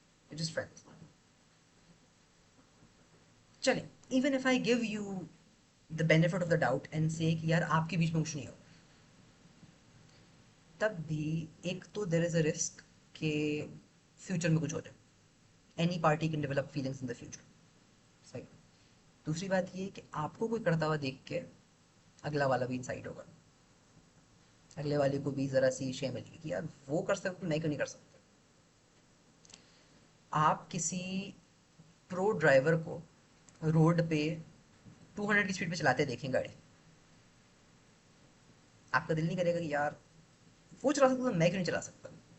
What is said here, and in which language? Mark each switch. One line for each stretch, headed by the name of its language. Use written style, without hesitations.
English: just friends.
Hindi: चलें,
English: even if I give you the benefit of the doubt
Hindi: and say कि यार आपके बीच में कुछ नहीं हो, तब भी एक तो
English: there is a risk
Hindi: कि फ्यूचर में कुछ हो जाए.
English: Any party can develop feelings in the future.
Hindi: सही. दूसरी बात ये कि आपको कोई करता हुआ देख के अगला वाला भी इंसाइट होगा, अगले वाले को भी ज़रा सी शेम मिलेगी कि यार वो कर सकते मैं क्यों नहीं कर सकता. आप किसी प्रो ड्राइवर को रोड पे 200 की स्पीड पे चलाते देखें गाड़ी, आपका दिल नहीं करेगा कि यार वो चला सकता तो मैं क्यों नहीं चला सकता.